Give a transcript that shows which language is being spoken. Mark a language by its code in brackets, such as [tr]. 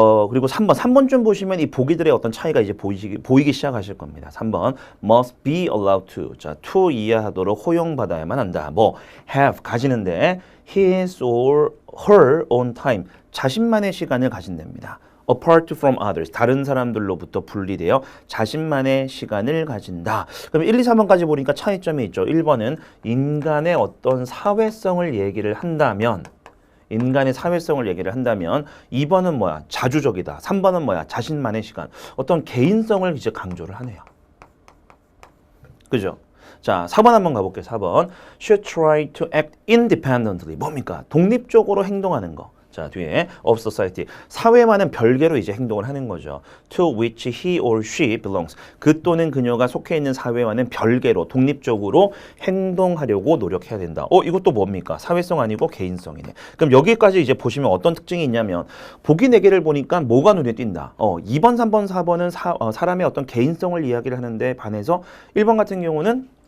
[ko] 그리고 3번쯤 보시면 이 보기들의 어떤 차이가 이제 보이기 시작하실 겁니다. [en] 3번, must be allowed to. [ko] 자, to 이해하도록 허용받아야만 한다. [en] have, [ko] 가지는데, [en] his or her own time. [ko] 자신만의 시간을 가진답니다. [en] apart from others. [ko] 다른 사람들로부터 분리되어 자신만의 시간을 가진다. 그럼 1, 2, 3번까지 보니까 차이점이 있죠. 1번은 인간의 어떤 사회성을 얘기를 한다면, 인간의 사회성을 얘기를 한다면 2번은 뭐야? 자주적이다. 3번은 뭐야? 자신만의 시간. 어떤 개인성을 이제 강조를 하네요. 그죠? 자, 4번 한번 가볼게요. 4번. [en] Should try to act independently. [ko] 뭡니까? 독립적으로 행동하는 거. 자, 뒤에 [en] of society. [ko] 사회와는 별개로 이제 행동을 하는 거죠. [en] To which he or she belongs. [ko] 그 또는 그녀가 속해 있는 사회와는 별개로 독립적으로 행동하려고 노력해야 된다. 이것도 뭡니까? 사회성 아니고 개인성이네. 그럼 여기까지 이제 보시면 어떤 특징이 있냐면 보기 4개를 보니까 뭐가 눈에 띈다. 2번, 3번, 4번은 사람의 어떤 개인성을 이야기를 하는데 반해서 1번 같은 경우는